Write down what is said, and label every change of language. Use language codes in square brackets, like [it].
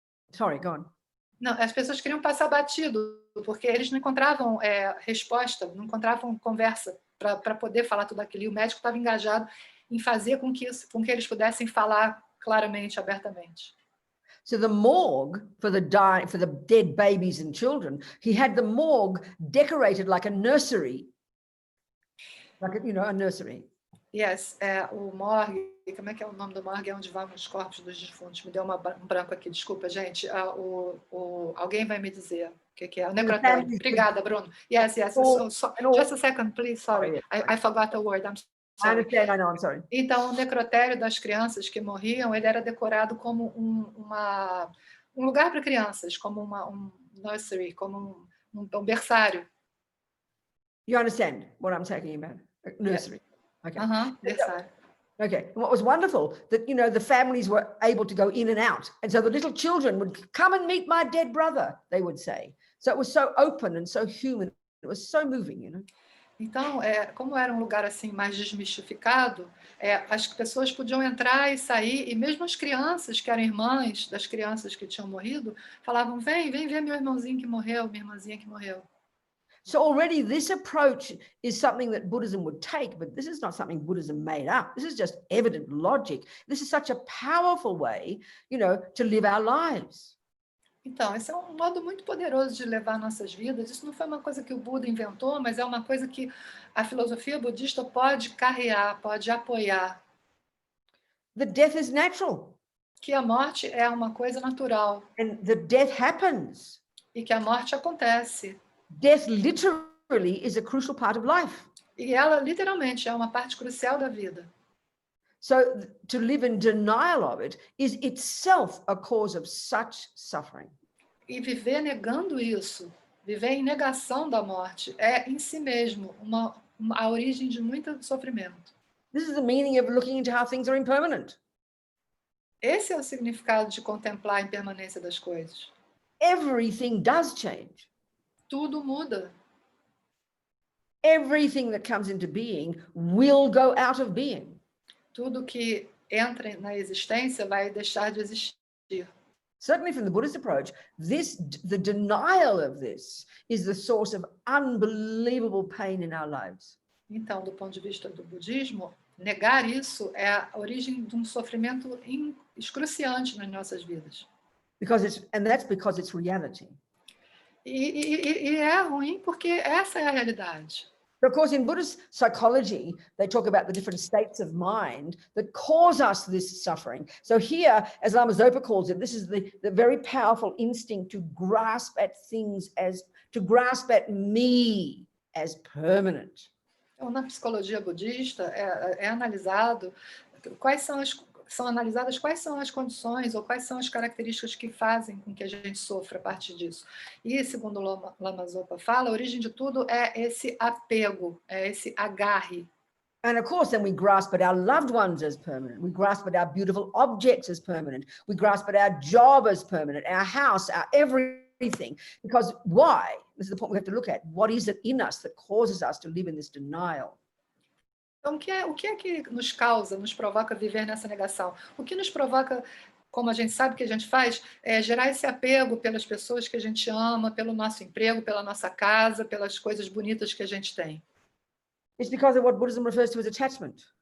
[en] Sorry, go on. [pt] Não, as pessoas queriam passar batido, porque eles não encontravam resposta, não encontravam conversa para poder falar tudo aquilo. E o médico estava engajado em fazer com que eles pudessem falar claramente, abertamente. [en] So the morgue for the dead babies and children, he had the morgue decorated like a nursery, like a nursery. [pt] Yes, o morgue, como é que é o nome do morgue? É onde vão os corpos dos defuntos. Me deu um branco aqui, desculpa, gente. Alguém vai me dizer o que é. O necrotério. Obrigada, [en] Bruno. Yes. Just a second, please. Sorry, I forgot the word. I'm sorry. I understand. I know. I'm sorry. [pt] Então, o necrotério das crianças que morriam, ele era decorado como um lugar para crianças, como um nursery, como um berçário. [en] You understand what I'm talking about? Nursery. Yeah. Okay. [pt] Berçário. [en] Okay. And what was wonderful that, you know, the families were able to go in and out. And so the little children would come and meet my dead brother, they would say. So it was so open and so human. It was so moving, you know. [pt] Então, como era um lugar assim mais desmistificado, as pessoas podiam entrar e sair, e mesmo as crianças, que eram irmãs das crianças que tinham morrido, falavam, vem ver meu irmãozinho que morreu, minha irmãzinha que morreu. [en] So already this approach is something that Buddhism would take, but this is not something Buddhism made up. This is just evident logic. This is such a powerful way, you know, to live our lives. [pt] Então, esse é um modo muito poderoso de levar nossas vidas. Isso não foi uma coisa que o Buda inventou, mas é uma coisa que a filosofia budista pode carrear, pode apoiar. [en] The death is natural. [pt] Que a morte é uma coisa natural. [en] And the death happens. [pt] E que a morte acontece. [en] Death literally is a crucial part of life. [pt] E ela literalmente é uma parte crucial da vida. [en] So to live in denial of it is itself a cause of such suffering. [pt] E viver negando isso, viver em negação da morte, é em si mesmo a origem de muito sofrimento. [en] This is the meaning of looking into how things are impermanent. [pt] Esse é o significado de contemplar a impermanência das coisas. [en] Everything does change. [pt] Tudo muda. [en] Everything that comes into being will go out of being. [pt] Tudo que entra na existência vai deixar de existir. [en] Certainly from the Buddhist approach, the denial of this is the source of unbelievable pain in our lives. [pt] Então, do ponto de vista do budismo, negar isso é a origem de um sofrimento excruciante nas nossas vidas. [en] That's because it's reality. [pt] E é ruim porque essa é a realidade. [en] Of course, in Buddhist psychology, they talk about the different states of mind that cause us this suffering. So here, as Lama Zopa calls it, this is the very powerful instinct to grasp at things to grasp at me as permanent. [pt] Então, na psicologia budista, é analisado são analisadas quais são as condições ou quais são as características que fazem com que a gente sofra a partir disso. E, segundo Lama Zopa fala, a origem de tudo é esse apego, é esse agarre. [en] And of course, then we grasp at our loved ones as permanent. We grasp at our beautiful objects as permanent. We grasp at our job as permanent, our house, our everything. Because why? This is the point we have to look at. What is it in us that causes us to live in this denial? [pt] Então, o que é que nos provoca viver nessa negação? O que nos provoca, como a gente sabe que a gente faz, é gerar esse apego pelas pessoas que a gente ama, pelo nosso emprego, pela nossa casa, pelas coisas bonitas que a gente tem. [en] It's because of what Buddhism refers to as attachment.